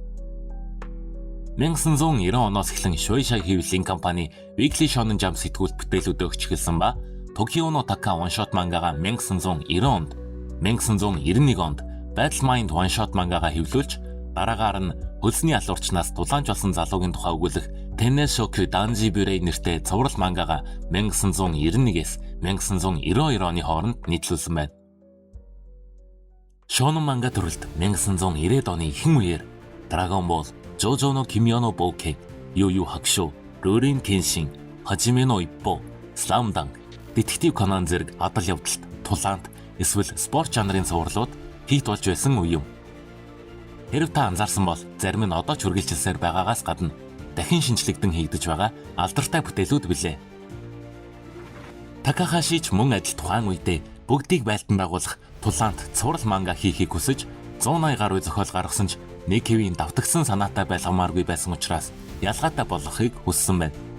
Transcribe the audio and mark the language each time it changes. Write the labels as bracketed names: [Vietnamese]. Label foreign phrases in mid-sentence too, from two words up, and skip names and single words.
[Mongolian] 1990 оноос эхлэн Shueisha хэвлэлийн компани Weekly Shonen Jump сэтгүүлд бүтээлүүд өгч эхэлсэн ба Tokyo no Taka One Shot мангагаа 1990 онд 1991 онд Battle Mind One Shot мангагаа хэвлүүлж дараагаар нь хөлсний алуурчнаас дулаанч болсон залуугийн тухай өгүүлэх Tenneshoku Danjibure нэртэй цуврал мангагаа 1991-ээс 1992 оны хооронд нийтлүүлсэн байна. Shonen манга төрөлд 1990-ад оны ихэнх үеэр Dragon Ball, JoJo no Kimyo no Bouken, Yu Yu Hakusho, Rurouni Kenshin, Hajime no Ippo, Slam Dunk, Detective Conan зэрэг адал явдалт, тулаант, эсвэл спорт жанрын цувралууд хийгд болж байсан үе юм. Хэрэв та анзаарсан бол зарим нь одоо ч үргэлжилсээр байгаагаас гадна дахин шинжлэгдэн хийгдэж байгаа алдартай бүтээлүүд билээ. Такахаши ч мөн адил тухайн үедээ бүгдийг байлдан байгуулах тулаанд цуврал манга хийхийг хүсэж 180 гаруй зохиол гаргасан ч нэг хэвийн давтагсан санаатай байлгамааргүй байсан учраас ялгаатай болгохыг хүссэн байна.